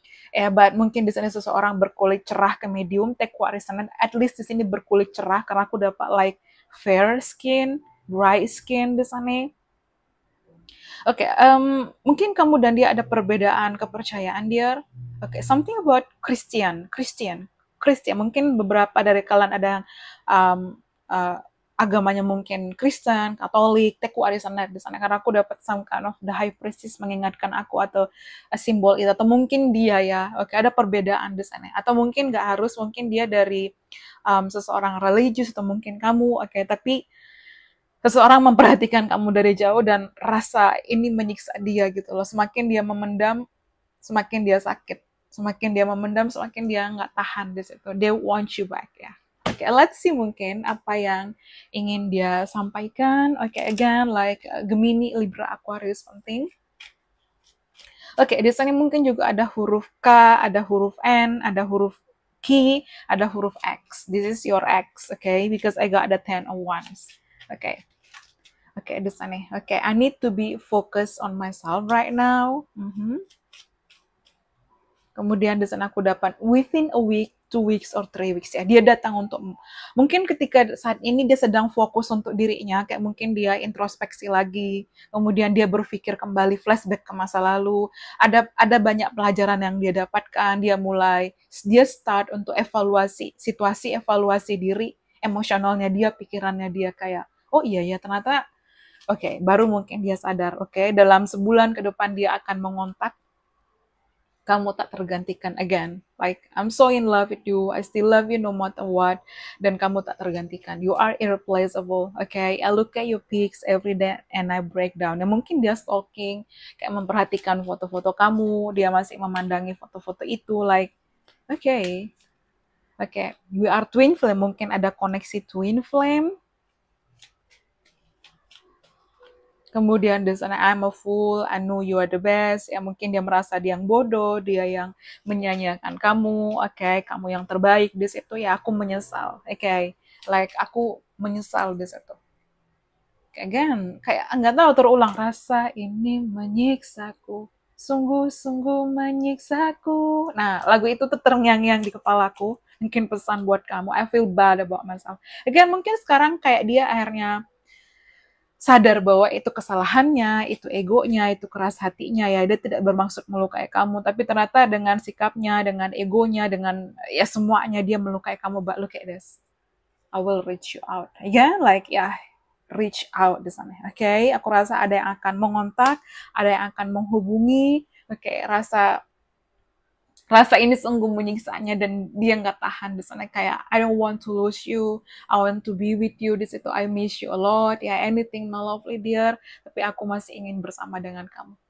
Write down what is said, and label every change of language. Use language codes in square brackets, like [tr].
[id] But mungkin di sini seseorang berkulit cerah ke medium, [en] take what resonant. At least [id] di sini berkulit cerah karena aku dapat [en] like fair skin, bright skin [id] di sini. Oke, mungkin kamu dan dia ada perbedaan kepercayaan dia. [en] Oke, something about Christian. [id] Mungkin beberapa dari kalian ada yang agamanya mungkin Kristen, Katolik, teku arisanet di sana karena aku dapat [en] some kind of the high priestess [id] mengingatkan aku atau simbol itu atau mungkin dia ya, oke ada perbedaan di sana atau mungkin nggak harus mungkin dia dari seseorang religius atau mungkin kamu, oke tapi seseorang memperhatikan kamu dari jauh dan rasa ini menyiksa dia gitu loh, semakin dia memendam, semakin dia sakit, semakin dia memendam, semakin dia nggak tahan di situ, [en] they want you back [id] ya. Oke, [en] let's see [id] mungkin apa yang ingin dia sampaikan. [en] Oke, again, like Gemini, Libra, Aquarius, penting. [id] Oke, di sini mungkin juga ada huruf K, ada huruf N, ada huruf Q, ada huruf X. [en] This is your X, okay? Because I got the 10 of Wands. Okay. [id] Oke, di sini. [en] Oke, I need to be focused on myself right now. [id] Kemudian di sana aku dapat [en] within a week, 2 weeks or 3 weeks [id] ya. Dia datang untuk mungkin ketika saat ini dia sedang fokus untuk dirinya, kayak mungkin dia introspeksi lagi, kemudian dia berpikir kembali flashback ke masa lalu. Ada banyak pelajaran yang dia dapatkan, dia start untuk evaluasi situasi, evaluasi diri, emosionalnya dia, pikirannya dia kayak, oh iya ya ternyata oke, baru mungkin dia sadar, oke, dalam sebulan ke depan dia akan mengontak kamu tak tergantikan again. [en] Like, I'm so in love with you. I still love you no matter what. [id] Dan kamu tak tergantikan. [en] You are irreplaceable. Okay? I look at your pics every day and I break down. [id] Dan mungkin dia stalking, kayak memperhatikan foto-foto kamu. Dia masih memandangi foto-foto itu. [en] Like, okay. Okay. We are twin flame. [id] Mungkin ada koneksi twin flame. Kemudian di sana [en] I'm a fool, I know you are the best. [id] Ya mungkin dia merasa dia yang bodoh, dia yang menyanyiakan kamu, oke, kamu yang terbaik di situ ya aku menyesal, oke, like aku menyesal di situ. Again, kayak nggak tahu terulang rasa ini menyiksaku, sungguh-sungguh menyiksaku. Nah lagu itu tuh terngiang-ngiang di kepalaku. Mungkin pesan buat kamu. [en] I feel bad about myself. [id] Again mungkin sekarang kayak dia akhirnya sadar bahwa itu kesalahannya, itu egonya, itu keras hatinya ya, dia tidak bermaksud melukai kamu, tapi ternyata dengan sikapnya, dengan egonya, dengan ya semuanya dia melukai kamu. [en] But look at this, I will reach you out, ya, like ya, reach out [id] di sana, [en] oke? [id] Aku rasa ada yang akan mengontak, ada yang akan menghubungi, oke? Rasa ini sungguh menyiksanya dan dia nggak tahan di sana kayak [en] I don't want to lose you, I want to be with you [id] di situ, [en] I miss you a lot [id] ya, [en] anything my lovely dear, [id] tapi aku masih ingin bersama dengan kamu.